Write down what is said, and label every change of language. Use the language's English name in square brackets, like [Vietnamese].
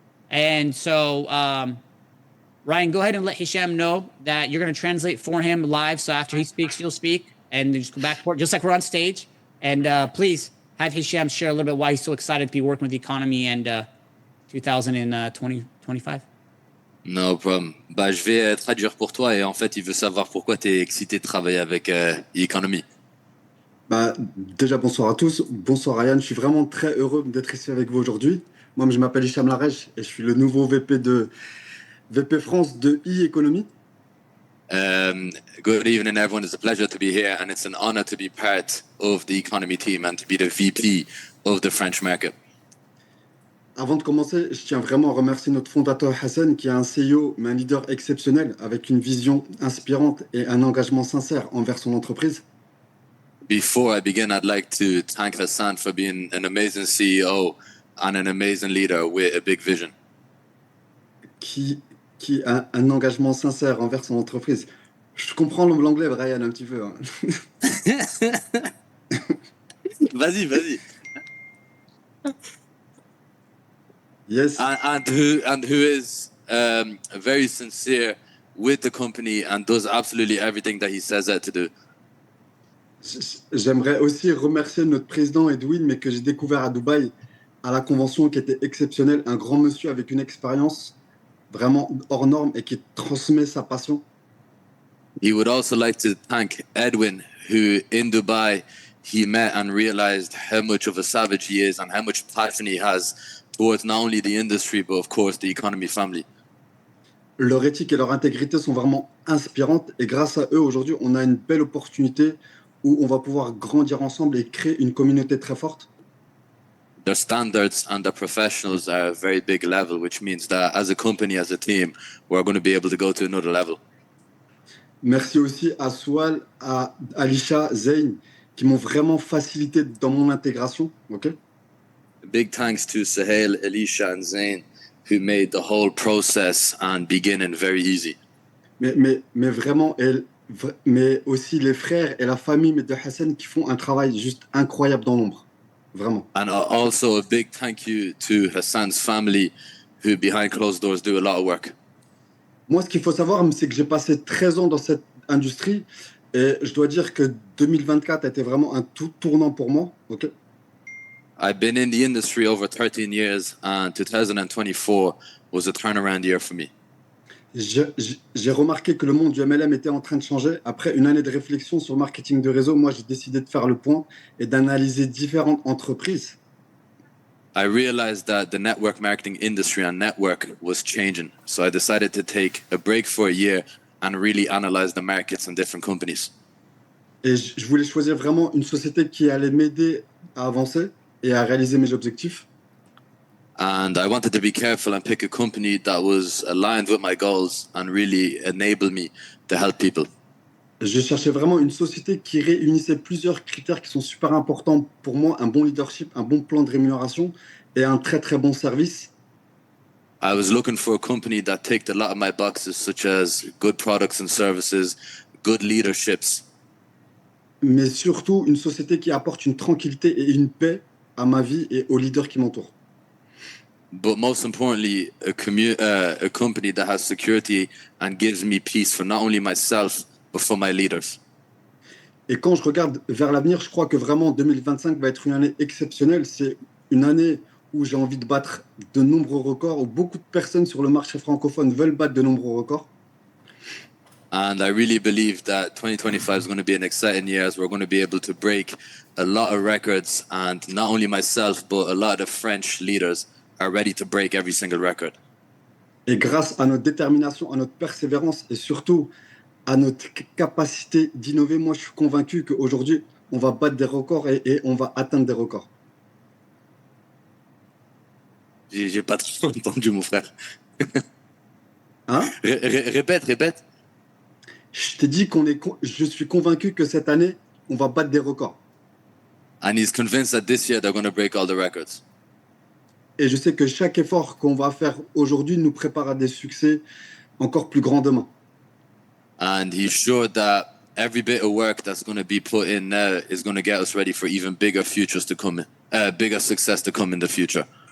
[English] And so, Ryan, go ahead and let Hisham know that you're going to translate for him live. So after he speaks, you'll speak, and just go back forward, just like we're on stage. And please have Hisham share a little bit why he's so excited to be working with Eaconomy and 2025. No problem. [French] Bah, je vais traduire pour toi et en fait, il veut savoir pourquoi tu es excité de travailler avec Eaconomy. Bah, déjà, bonsoir à tous. Bonsoir Ryan, je suis vraiment très heureux d'être ici avec vous aujourd'hui. Moi, je m'appelle Hicham Larèche et je suis le nouveau VP France de Eaconomy. [English] Good evening, everyone. It's a pleasure to be here and it's an honor to be part of the Economy team and to be the VP of the French market. [French] Avant de commencer, je tiens vraiment à remercier notre fondateur Hassan, qui est un CEO, mais un leader exceptionnel, avec une vision inspirante et un engagement sincère envers son entreprise. [English] Before I begin, I'd like to thank Hassan for being an amazing CEO and an amazing leader with a big vision. [French] qui, qui a un engagement sincère envers son entreprise. Je comprends l'anglais, Brian, un petit peu, hein. Vas-y, vas-y. [English] Yes. And who is very sincere with the company and does absolutely everything that he says out to do. [French] J'aimerais aussi remercier notre président Edwin, mais que j'ai découvert à Dubaï, à la convention, qui était exceptionnel. Un grand monsieur avec une expérience vraiment hors norme et qui transmet sa passion. [English] He would also like to thank Edwin, who in Dubai he met and realized how much of a savage he is and how much passion he has towards not only the industry but of course the economy family. [French] Leur éthique et leur intégrité sont vraiment inspirantes. Et grâce à eux, aujourd'hui, on a une belle opportunité où on va pouvoir grandir ensemble et créer une communauté très forte. [English] Their standards and their professionals are a very big level, which means that as a company, as a team, we're going to be able to go to another level. [French] Merci aussi à Swal, à Alisha, Zayn, qui m'ont vraiment facilité dans mon intégration. Ok. [English] Big thanks to Sahel, Elisha, and Zain, who made the whole process and beginning very easy. [French] Mais vraiment, mais aussi les frères et la famille de Hassan qui font un travail juste incroyable dans l'ombre. Vraiment. [English] And also a big thank you to Hassan's family, who behind closed doors do a lot of work. [French] Moi, ce qu'il faut savoir, c'est que j'ai passé 13 ans dans cette industrie et je dois dire que 2024 a été vraiment un tout tournant pour moi. Ok. [English] I've been in the industry over 13 years, and 2024 was a turnaround year for me. [French] J'ai remarqué que le monde du MLM était en train de changer. Après une année de réflexion sur le marketing de réseau, moi, j'ai décidé de faire le point et d'analyser différentes entreprises. [English] I realized that the network marketing industry and network was changing. So I decided to take a break for a year and really analyze the markets and different companies. [French] Et je voulais choisir vraiment une société qui allait m'aider à avancer et à réaliser mes objectifs. [English] And I wanted to be careful and pick a company that was aligned with my goals and really enable me to help people. [French] Je cherchais vraiment une société qui réunissait plusieurs critères qui sont super importants pour moi, un bon leadership, un bon plan de rémunération et un très très bon service. [English] I was looking for a company that ticked a lot of my boxes, such as good products and services, good leaderships, [French] Mais surtout une société qui apporte une tranquillité et une paix à ma vie et aux leaders qui m'entourent. [English] but most importantly, a company that has security and gives me peace for not only myself, but for my leaders. [French] Et quand je regarde vers l'avenir, je crois que vraiment 2025 va être une année exceptionnelle. C'est une année où j'ai envie de battre de nombreux records, où beaucoup de personnes sur le marché francophone veulent battre de nombreux records. [English] And I really believe that 2025 is going to be an exciting year as we're going to be able to break a lot of records. And not only myself, but a lot of French leaders are ready to break every single record. [French] Et grâce à notre détermination, à notre persévérance et surtout à notre capacité d'innover, moi je suis convaincu qu'aujourd'hui, on va battre des records et on va atteindre des records. J'ai pas trop entendu, mon frère. Hein? Répète. Je t'ai dit je suis convaincu que cette année, on va battre des records. [English] And he's convinced that this year they're going to break all the records. [French] Et je sais que chaque effort qu'on va faire aujourd'hui nous prépare à des succès encore plus grands demain. [English] And he's sure that every bit of work that's going to be put in now is going to get us ready for even bigger futures to come, bigger success to come in the future.